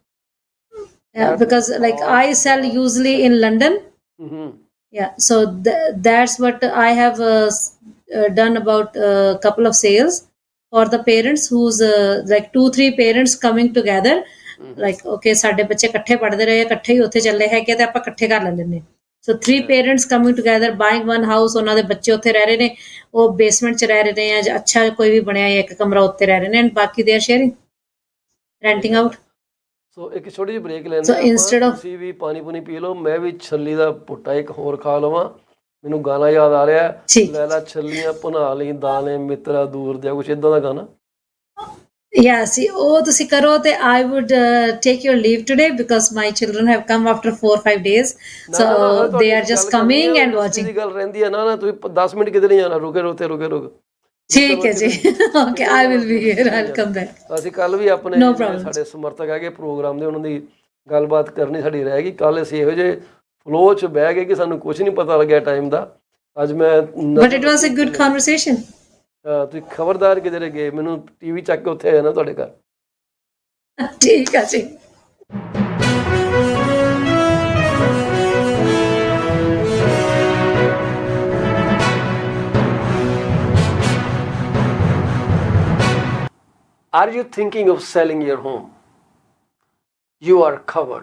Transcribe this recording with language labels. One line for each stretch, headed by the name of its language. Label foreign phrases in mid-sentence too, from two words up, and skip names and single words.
English: yeah, That because makes like all I sell the usually in sense. London. Hmm. Yeah, so that's what I have done about a couple of sales for the parents who's like two three parents coming together. Hmm. Like okay
Punjabi: ਸਾਡੇ ਬੱਚੇ ਇਕੱਠੇ ਪੜ੍ਹਦੇ ਰਹੇ ਇਕੱਠੇ ਹੀ ਉੱਥੇ ਚੱਲੇ ਹੈਗੇ ਤੇ ਆਪਾਂ ਇਕੱਠੇ ਕਰ ਲੈਂਦੇ ਨੇ.
English: So three Yeah. parents coming together buying one house,
Punjabi: ਉਹਨਾਂ ਦੇ ਬੱਚੇ ਉੱਥੇ ਰਹਿ ਰਹੇ ਨੇ, ਉਹ ਬੇਸਮੈਂਟ 'ਚ ਰਹਿ ਰਹੇ ਨੇ ਜਾਂ ਅੱਛਾ ਕੋਈ ਵੀ ਬਣਿਆ ਇੱਕ ਕਮਰਾ ਉੱਤੇ ਰਹਿ ਰਹੇ ਨੇ and ਬਾਕੀ
English: they are sharing,
Punjabi: ਸਹੀ
English: renting
Punjabi: ਗੱਲ
English: out.
Punjabi: ਹੈ। ਸੋ ਇੱਕ ਛੋਟੀ ਜਿਹੀ ਬ੍ਰੇਕ ਲੈਂਦੇ
English: So
Punjabi: ਆ ਆਪਾਂ,
English: instead of
Punjabi: ਤੁਸੀਂ ਵੀ ਪਾਣੀ ਪੂਣੀ ਪੀ ਲਓ, ਮੈਂ ਵੀ ਛੱਲੀ ਦਾ ਪੁੱਟਾ ਇੱਕ ਹੋਰ ਖਾ ਲਵਾਂ। ਮੈਨੂੰ ਗਾਣਾ ਯਾਦ ਆ ਰਿਹਾ, ਠੀਕ ਲੈ ਲਾ ਛੱਲੀਆਂ ਭੁਨਾ ਲਈ ਦਾਣੇ ਮਿੱਤਰਾ ਦੂਰ ਦਿਆ, ਕੁਛ ਇਦਾਂ ਦਾ ਗਾਣਾ।
English: Yeah, see, oh,
Punjabi: ਤੁਸੀਂ ਕਰੋ ਤੇ
English: I would take your leave today because my children have come after 4 5 days.
Punjabi: ਨਾ
English: So
Punjabi: ਨਾ ਨਾ, ਹਲੇ
English: they
Punjabi: ਤੁਹਾਡੀ
English: are
Punjabi: ਅਸੀਂ
English: just
Punjabi: ਗੱਲ ਕਰਨੀ ਆ,
English: coming and
Punjabi: ਇੰਡਸਟਰੀ
English: watching.
Punjabi: ਦੀ ਗੱਲ ਰਹਿੰਦੀ ਆ ਨਾ ਨਾ, ਤੁਸੀਂ 10 ਮਿੰਟ ਕਿਤੇ ਨਹੀਂ ਜਾਣਾ, ਰੁਕੇ ਰੁਕੇ ਰੁਕੇ ਰੁਕ ਜਿੱਥੇ ਠੀਕ ਹੈ ਮਰਜ਼ੀ ਜੀ ਤੁਸੀਂ
English: Okay,
Punjabi: ਕਿਤੇ
English: I
Punjabi: ਜਾਣਾ,
English: will be
Punjabi: ਤੁਸੀਂ
English: here.
Punjabi: ਕਿਤੇ ਨਹੀਂ
English: I'll come back.
Punjabi: ਜਾਣਾ। ਅਸੀਂ ਕੱਲ ਵੀ ਆਪਣੇ
English: No
Punjabi: ਜਿਹੜੇ
English: problem.
Punjabi: ਸਾਡੇ ਸਮਰਥਕ ਹੈਗੇ ਪ੍ਰੋਗਰਾਮ ਦੇ, ਉਹਨਾਂ ਦੀ ਗੱਲਬਾਤ ਕਰਨੀ ਸਾਡੀ ਰਹਿ ਗਈ। ਕੱਲ ਅਸੀਂ ਇਹੋ ਜਿਹੇ ਫਲੋ 'ਚ ਬਹਿ ਗਏ ਕਿ ਸਾਨੂੰ ਕੁਝ ਨਹੀਂ ਪਤਾ ਲੱਗਿਆ ਟਾਈਮ ਦਾ। ਅੱਜ ਮੈਂ
English: But
Punjabi: ਨਜ਼ਰ
English: it was
Punjabi: ਰੱਖੀ
English: a good
Punjabi: ਕਿੰਨੇ,
English: conversation.
Punjabi: ਤੁਸੀਂ ਖਬਰਦਾਰ ਕਿਧਰੇ ਗਏ, ਮੈਨੂੰ ਟੀਵੀ ਚੱਕ ਕੇ ਉੱਥੇ ਆ ਜਾਣਾ ਤੁਹਾਡੇ ਘਰ। ਠੀਕ ਹੈ ਜੀ।
English: Are you thinking of selling your home? You are covered.